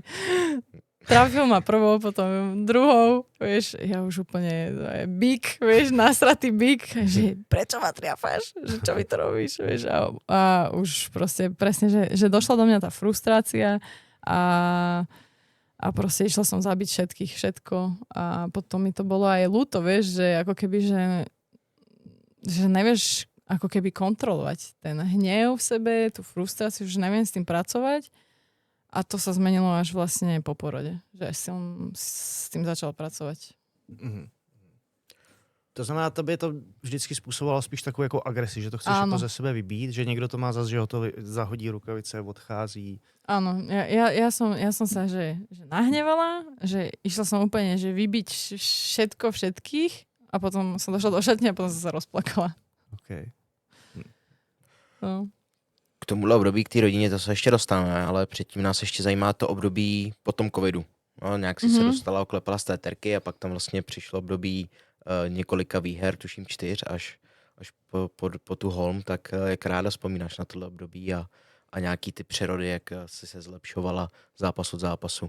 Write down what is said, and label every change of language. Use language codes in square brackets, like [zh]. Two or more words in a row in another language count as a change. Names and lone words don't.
[sk] Trafil ma prvou, potom druhou, vieš, ja už úplne, bík, vieš, nasratý bík, že prečo ma triafáš, že čo mi to robíš, vieš, a už proste presne, že došla do mňa tá frustrácia a proste išla som zabiť všetko a potom mi to bolo aj ľúto, vieš, že ako keby, že nevieš ako keby kontrolovať ten hnev v sebe, tú frustráciu, že neviem s tým pracovať. A to sa zmenilo až vlastne po porode, že som s tým začal pracovať. Mm-hmm. [cs] To znamená, tobě to vždycky způsobovalo spíš takovou jako agresi, že to chceš jako ze sebe vybít, že někdo to má zase, že ho to zahodí rukavice, odchází. [sk] Áno, ja som sa že nahnevala, že išla som úplne, že vybiť všetko všetkých a potom som došla do šatne a potom som sa rozplakala. [cs] Okay. No. K tomuhle období, k té rodině, to se ještě dostaneme, ale předtím nás ještě zajímá to období po tom covidu. No, nějak si se dostala, oklepala z té terky a pak tam vlastně přišlo období několika výher, tuším 4, až po tu Holm, tak jak ráda vzpomínáš na tohle období a nějaký ty přerody, jak jsi se zlepšovala zápas od zápasu?